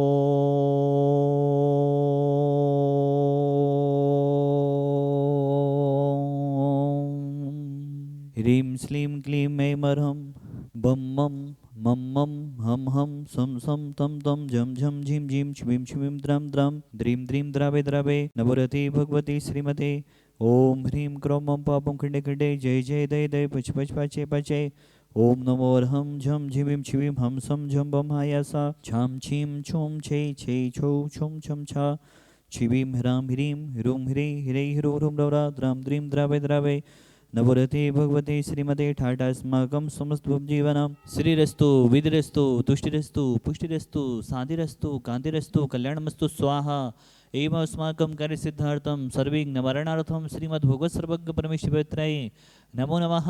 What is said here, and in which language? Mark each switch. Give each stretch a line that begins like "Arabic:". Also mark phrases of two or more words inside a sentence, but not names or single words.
Sanskrit: ह्रीं श्लीं क्लीं ऐं अरहं बं मं मं मं हं हं सं सं तं तं झं झं झीं झीं छ्वीं छ्वीं द्रां द्रां द्रीं द्रीं द्रावे द्रावे नमोऽर्ते भगवते श्रीमते ॐ ह्रीं क्रों मं पापं खण्डे खण्डे जय जय दय दय पच पच पाचे पाचे ॐ नमो अर्हं झं झिवीं छिवीं हं सं झं बं हायासा छां छीं छुं छे छे छौ छुं छं छा छिवीं ह्रां ह्रीं ह्रूं ह्री ह्रै ह्रूं ह्रूं रौरा द्रां द्रीं द्रावे द्रावे नवरते भगवते श्रीमते ठाठास्माकं समस्तजीवनं श्रीरस्तु विधिरस्तु तुष्टिरस्तु पुष्टिरस्तु शान्तिरस्तु कान्तिरस्तु कल्याणमस्तु स्वाहा एवं अस्माकं कार्यसिद्धार्थं सर्वविघ्ननिवारणार्थं श्रीमद्भगवत् सर्वज्ञ परमेश्वराय नमो नमः।